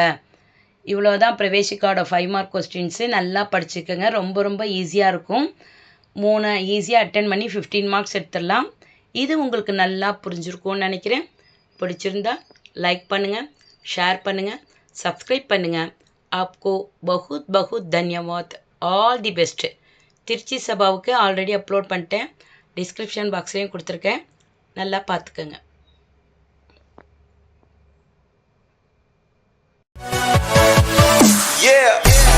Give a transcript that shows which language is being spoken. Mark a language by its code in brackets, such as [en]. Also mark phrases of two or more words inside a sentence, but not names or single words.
[ta] இவ்வளோதான் பிரவேசிக்காவோட 5 [en] mark questions. [ta] நல்லா படிச்சுக்கோங்க, ரொம்ப ரொம்ப ஈஸியாக இருக்கும். 3 ஈஸியாக அட்டென்ட் பண்ணி 15 மார்க்ஸ் எடுத்துடலாம். இது உங்களுக்கு நல்லா புரிஞ்சிருக்கும்னு நினைக்கிறேன். பிடிச்சிருந்தா லைக் பண்ணுங்கள், ஷேர் பண்ணுங்கள், சப்ஸ்கிரைப் பண்ணுங்கள். [hi] आपको बहुत बहुत धन्यवाद. [en] All the best. [ta] திருச்சி சபாவுக்கு ஆல்ரெடி அப்லோட் பண்ணிட்டேன், டிஸ்கிரிப்ஷன் பாக்ஸ்லேயும் கொடுத்துருக்கேன், நல்லா பார்த்துக்கோங்க. [en] Yeah.